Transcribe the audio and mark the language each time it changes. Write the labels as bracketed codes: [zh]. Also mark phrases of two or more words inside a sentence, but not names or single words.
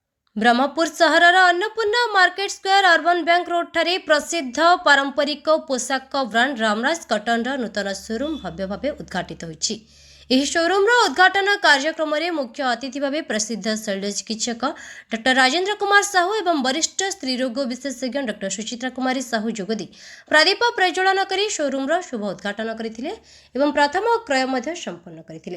[or] ବ୍ରହ୍ମପୁର ସହରର ଅନ୍ନପୂର୍ଣ୍ଣା ମାର୍କେଟ ସ୍କ୍ୱାୟାର ଅର୍ବାନ ବ୍ୟାଙ୍କ ରୋଡ ଠାରେ ପ୍ରସିଦ୍ଧ ପାରମ୍ପରିକ ପୋଷାକ ବ୍ରାଣ୍ଡ ରାମରାଜ କଟନ ନୂତନ ଶୋରୁମ ଭବ୍ୟ ଭାବ ଉଦ୍ଘାଟିତ ହୋଇଛି। ଏହି ଶୋରୁମର ଉଦ୍ଘାଟନ କାର୍ଯ୍ୟକ୍ରମରେ ମୁଖ୍ୟ ଅତିଥି ଭାବେ ପ୍ରସିଦ୍ଧ ଶଲ୍ୟ ଚିକିତ୍ସକ ଡକ୍ଟର ରାଜେନ୍ଦ୍ର କୁମାର ସାହୁ ଏବଂ ବରିଷ୍ଠ ସ୍ତ୍ରୀରୋଗ ବିଶେଷଜ୍ଞ ଡକ୍ଟର ସୁଚିତ୍ରା କୁମାରୀ ସାହୁ ଯୋଗଦେଇ ପ୍ରଦୀପ ପ୍ରଜ୍ୱଳନ କରି ଶୋରୁମର ଶୁଭ ଉଦ୍ଘାଟନ କରିଥିଲେ ଏବଂ ପ୍ରଥମ କ୍ରୟ ମଧ୍ୟ ସମ୍ପନ୍ନ କରିଥିଲେ।